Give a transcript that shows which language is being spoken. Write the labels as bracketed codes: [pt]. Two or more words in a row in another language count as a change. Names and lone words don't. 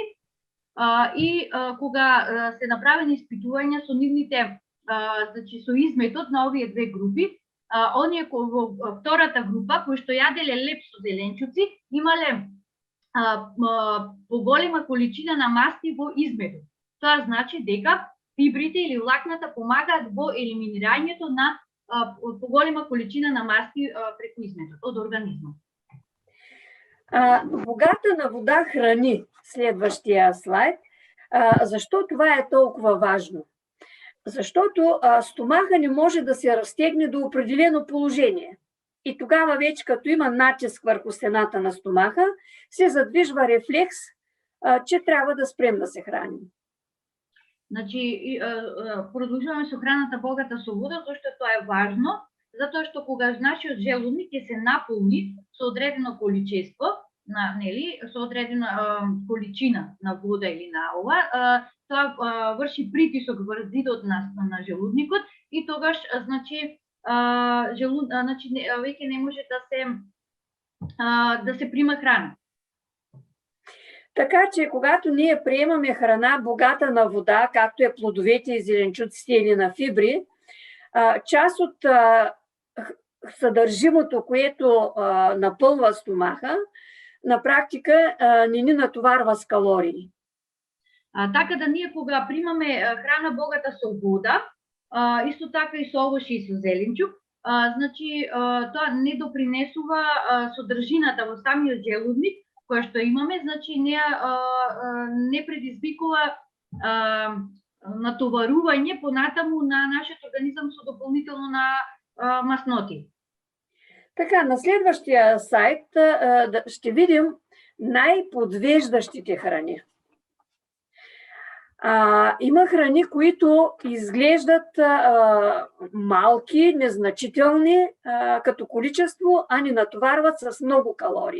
[mk] И кога се направени испитувања со нивните, значи со изметот на овие две групи, оние во втората група кои што јаделе леб со зеленчуци имале поголема количина на масти во изметот. Тоа значи дека фибрите или влакната помагаат во елиминирањето на поголема количина на масти преку изметот од организмот. [bg] Богата на вода храни, следващия слайд. Защо това е толкова важно? Защото стомаха не може да се разтегне до определено положение. И тогава вече като има натиск върху стената на стомаха, се задвижва рефлекс, че трябва да спрем да се храним. [mk] Значи, продолжуваме со храната богата со вода, зашто тоа е важно, затоа што кога нашиот желудник ќе се наполни со одредено количество, со одредена количина на вода или на тоа врши притисок врз зидот на желудникот и тогаш значи веќе не може да се прима храна. [bg] Така че, когато ние приемаме храна богата на вода, както е плодовете и зеленчуците или на фибри, част от съдържимото, което напълва стомаха, на практика не ни натоварва с калории. [mk] Така да ние кога примаме храна богата со вода, исто така и со овошје и со зеленчук, значи тоа не допринесува содржината во самиот желудник која што имаме, значи не предизвикува натоварување понатаму на нашиот организам со дополнително на масноти. [bg] Така, на следващия сайт ще видим най-подвеждащите храни. Има храни, които изглеждат малки, незначителни като количество, а ни натоварват с много калории.